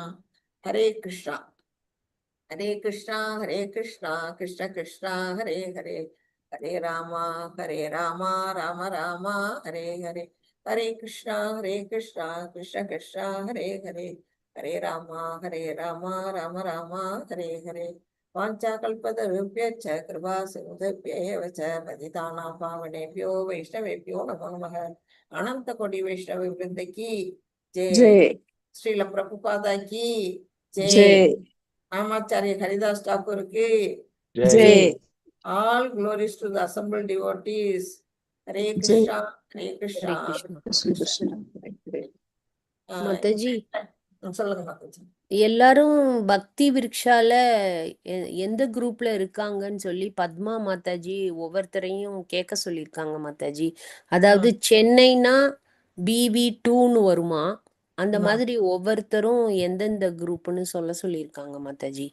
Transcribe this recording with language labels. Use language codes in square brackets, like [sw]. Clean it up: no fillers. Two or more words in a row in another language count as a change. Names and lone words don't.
[sa] हरे कृष्ण हरे कृष्ण हरे कृष्ण कृष्ण कृष्ण हरे हरे हरे राम राम राम हरे हरे हरे कृष्ण कृष्ण कृष्ण हरे हरे हरे राम राम राम हरे हरे वाञ्छाकल्पतरुभ्यश्च कृपासिन्धुभ्येव च पतितानां पावनेभ्यो वैष्णवेभ्यो नमो नमः. [hi] अनंत कोटि वैष्णव वृंद की जय. जय श्रील प्रभुपादा की जय. जय रामाचार्य हरिदास ठाकुर की जय [en] All glories to the assembled devotees. [sa] Hare जय कृष्ण हरे कृष्ण. हरे कृष्ण. कृष्ण कृष्ण [ta] மாதாஜி, சொல்லுங்க மாதாஜி. எல்லாரும் பக்தி விருக்ஷால எந்த குரூப்ல இருக்காங்கன்னு சொல்லி பத்மா மாதாஜி ஒவ்வொருத்தரையும் கேட்க சொல்லியிருக்காங்க மாதாஜி. அதாவது சென்னைனா BB2ன்னு வருமா, அந்த மாதிரி ஒவ்வொருத்தரும் எந்தெந்த குரூப்னு சொல்ல சொல்லியிருக்காங்க மாதாஜி.